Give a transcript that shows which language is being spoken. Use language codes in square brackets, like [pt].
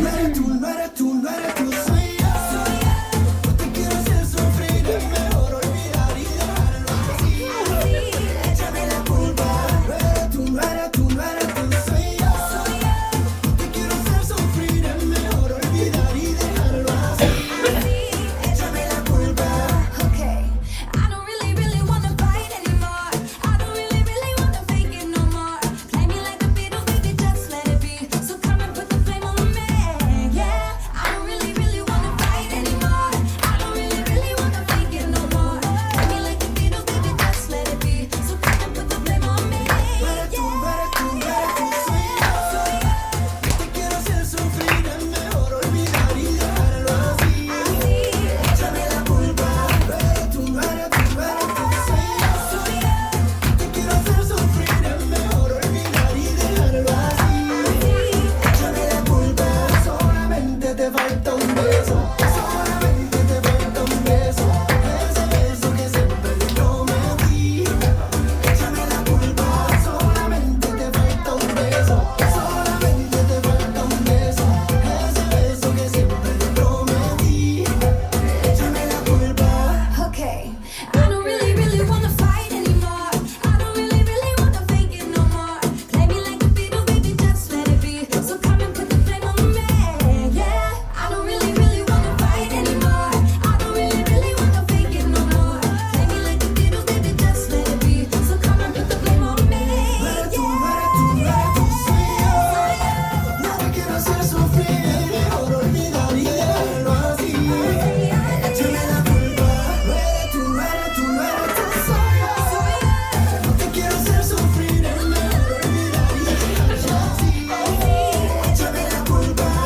[es] No eres tú, no eres tú, no eres tú, soy yo. No te quiero hacer sufrir, es mejor olvidar y dejarlo así. Échame la culpa. No eres tú, no eres tú, no eres tú, soy yo. No te quiero hacer sufrir, es mejor olvidar y dejarlo así. Échame la culpa. [en] Okay, I don't really, really wanna fight anymore. I don't really, really wanna fake it no more. Play me like the Beatles, baby, just let it be. So come and put the flame on me, yeah. I don't really, really wanna fight anymore. I don't really, really wanna fake it no more. Play me like the Beatles, baby, just let it be. So come and put the flame on me, [es] No eres tú, no eres tú, no eres tú, soy yo. No te quiero hacer sufrir, es mejor olvidar y dejarlo así. Échame la culpa. No eres tú, no eres tú, no eres tú, soy yo. No te quiero hacer sufrir, es mejor olvidar y dejarlo así. Échame la culpa. Solamente te falta un beso. Solamente te falta un beso. Ese beso que siempre te prometí. Échame la culpa. Solamente te falta un beso. Solamente te falta un beso. Ese beso que siempre te prometí. Échame la culpa. [en] Okay, I don't really, really wanna fight anymore. I don't really, really wanna fake it no more. Play me like the Beatles, baby, just let it be. So come and put the flame on me, yeah. I don't really, really wanna fight anymore. I don't really, really wanna fake it no more. Play me like the Beatles, baby, just let it be. So come and put the flame on me, [es] No eres tú, no eres tú, no eres tú, soy yo. No te quiero hacer sufrir, es mejor olvidar y dejarlo así. Échame la culpa. No eres tú, no eres tú, no eres tú, soy yo. No te quiero hacer sufrir, es mejor olvidar y dejarlo así. Échame la culpa.